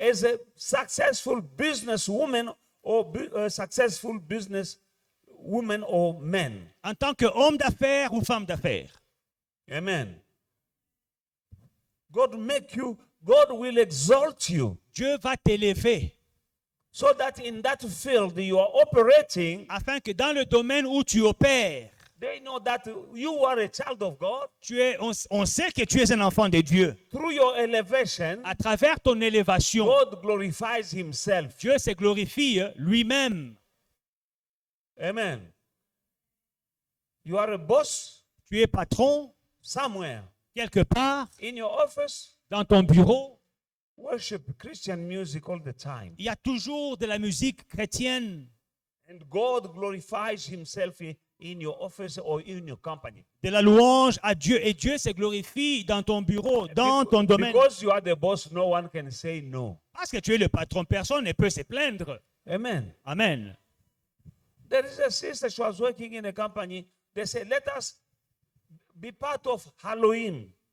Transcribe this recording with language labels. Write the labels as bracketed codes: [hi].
[en] as a successful businesswoman or successful business woman or man. [fr] en tant qu'homme d'affaires ou femme d'affaires. [en] Amen. God will exalt you [fr] Dieu va t'élever [en] so that in that field you are operating, [fr] afin que dans le domaine où tu opères, [en] they know that you are a child of God. [fr] on sait que tu es un enfant de Dieu. [en] Through your elevation, [fr] À travers ton élévation, [en] God glorifies himself. [fr] Dieu se glorifie lui-même. [en] Amen. You are a boss [fr] Tu es patron [en] somewhere [fr] quelque part [en] in your office. [fr] dans ton bureau. [en] Worship Christian music all the time. [fr] Il y a toujours de la musique chrétienne, [en] And God glorifies himself in your office or in your company. [fr] de la louange à Dieu. Et Dieu se glorifie dans ton bureau, dans ton domaine. [en] Because you are the boss, no one can say no. [fr] Parce que tu es le patron, personne ne peut se plaindre. [en] Amen. [fr] Amen. [en] There is a sister, she was working in a company. They said, let us be part of Halloween.